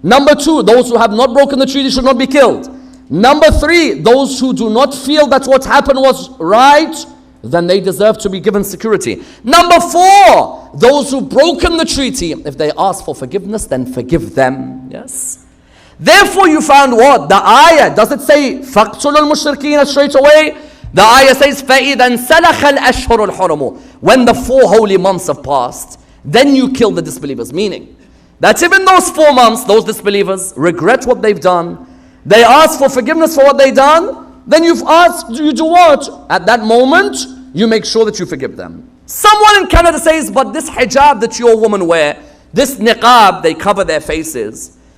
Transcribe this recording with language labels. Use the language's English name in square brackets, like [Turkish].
[English] Number two, those who have not broken the treaty should not be killed. Number three, those who do not feel that what happened was right, then they deserve to be given security. Number four, those who've broken the treaty, if they ask for forgiveness, then forgive them. Yes. Therefore you found what? The ayah, does it say [Arabic] فَقْتُلُوا الْمُشْرِكِينَ [English] straight away? The ayah says [Arabic] فَإِذَا انْسَلَخَ الْأَشْهُرُ الْحُرُمُ. [English] When the 4 holy months have passed, then you kill the disbelievers. Meaning that even those 4 months, those disbelievers regret what they've done, they ask for forgiveness for what they've done, then you've asked, you do what? At that moment, you make sure that you forgive them. Someone in Canada says, but this hijab that your women wear, this niqab, they cover their faces.